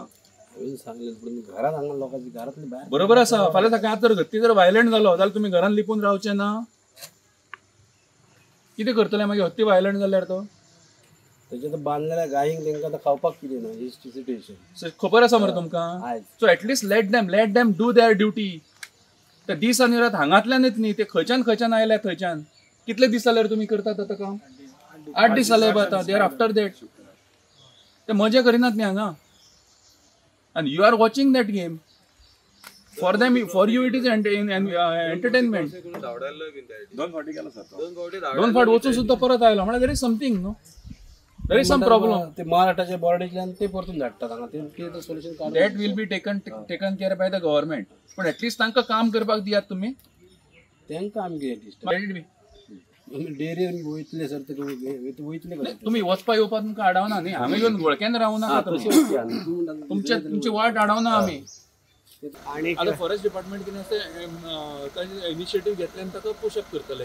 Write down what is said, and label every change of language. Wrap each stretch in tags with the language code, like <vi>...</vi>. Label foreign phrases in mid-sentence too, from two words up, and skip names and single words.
<kok>घरात हांगा लोकांची घरातली भायर बरोबर आसा. फाल्यां सकाळीं आतां हत्ती जर वायलंट जालो जाल्यार तुमी घरान लिपून रावचे ना? कितें करतले मागीर हत्ती वायलंट जाल्यार तो? तेजे बांदलेल्या गायींक तेंकां आतां खावपाक कितें ना ही सिच्युएशन खबर आसा मरे तुमकां?</kok> <en>so at least let them do their duty.</en> <kok>ते दीस आनी रात हांगातल्यानच न्ही, ते खंयच्यान आयल्या थंयच्यान. कितले दीस जाल्यार तुमी करतात आतां काम? 8 दीस जाले आतां.</kok> <en>they are after that.</en> <kok>ते मजा करिनात न्ही हांगा.</kok> <en>And you are watching that game. For them, for you it is entertainment.</en> <kok>दोन फाट वचून सुद्धा परत आयलो म्हणजे</kok> <en>there is something, no? There is some problem.</en> <kok>ते महाराष्ट्राचे बॉर्डीतल्यान ते परतून धाडटात हांगा. ते सोल्युशन काढ.</kok> <en>That will be taken care by the government.</en> <kok>पण ऍटलीस्ट तांकां काम करपाक दियात तुमी. तेंकां आमगे ऍटलीस्ट डेरीन वयतले सर ते वयतले कशे? तुम्ही वचपा येवपाक तुमकां आडावना न्ही. हांगा येवन वळख्यान रावना. तुमची वाट आडावना आमी. आणि आता</kok> <en>forest department</en> <kok>कितें आसा इनिशिएटीव घेतल्यान ताका पुशअप करतले.</kok>